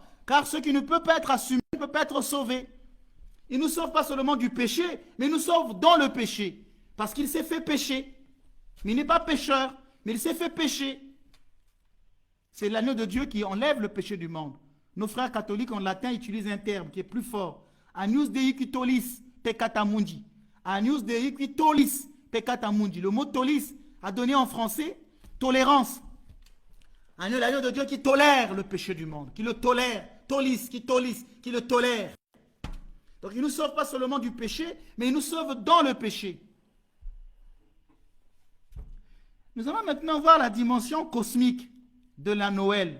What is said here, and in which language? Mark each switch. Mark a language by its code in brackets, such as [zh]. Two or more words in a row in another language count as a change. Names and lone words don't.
[fr] Car ce qui ne peut pas être assumé ne peut pas être sauvé. Il ne nous sauve pas seulement du péché, mais il nous sauve dans le péché. Parce qu'il s'est fait pécher. Mais il n'est pas pécheur, mais il s'est fait pécher. C'est l'agneau de Dieu qui enlève le péché du monde. Nos frères catholiques en latin utilisent un terme qui est plus fort. [la] Agnus Dei qui tollis peccata mundi. Agnus Dei qui tollis peccata mundi. [fr] Le mot tollis a donné en français tolérance. L'agneau de Dieu qui tolère le péché du monde, qui le tolère. Tollis, qui le tolère. Donc il ne nous sauve pas seulement du péché, mais il nous sauve dans le péché. Nous allons maintenant voir la dimension cosmique de la Noël.